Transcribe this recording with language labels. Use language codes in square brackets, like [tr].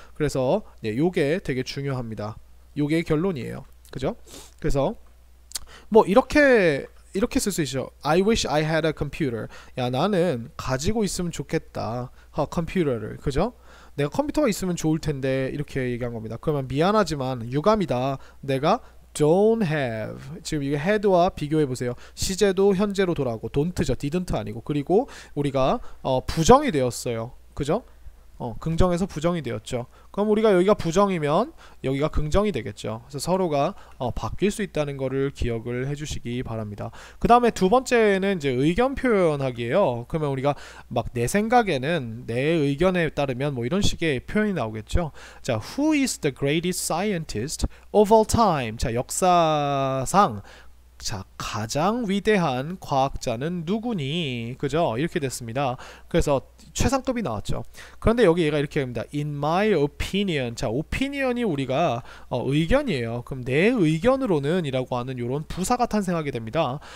[ko] 그래서 요게 되게 중요합니다. 요게 결론이에요. 그죠? 그래서 뭐 이렇게 쓸 수 있죠. [en] I wish I had a computer. [ko] 야 나는 가지고 있으면 좋겠다. 컴퓨터를. 그죠? 내가 컴퓨터가 있으면 좋을 텐데 이렇게 얘기한 겁니다. 그러면 미안하지만 유감이다. 내가 [en] don't have. [ko] 지금 이게 had와 비교해 보세요. 시제도 현재로 돌아오고 don't죠. didn't 아니고. 그리고 우리가 부정이 되었어요. 그죠? 긍정에서 부정이 되었죠. 그럼 우리가 여기가 부정이면 여기가 긍정이 되겠죠. 그래서 서로가 바뀔 수 있다는 거를 기억을 해주시기 바랍니다. 그 다음에 두 번째는 이제 의견 표현하기예요. 그러면 우리가 막 내 생각에는 내 의견에 따르면 뭐 이런 식의 표현이 나오겠죠. [en] 자, Who is the greatest scientist of all time? [ko] 자, 역사상 자, 가장 위대한 과학자는 누구니? 그죠? 이렇게 됐습니다. 그래서 최상급이 나왔죠. 그런데 여기 얘가 이렇게 합니다. [en] In my opinion. [ko] 자, opinion이 우리가 의견이에요. 그럼 내 의견으로는 이라고 하는 요런 부사가 탄생하게 됩니다.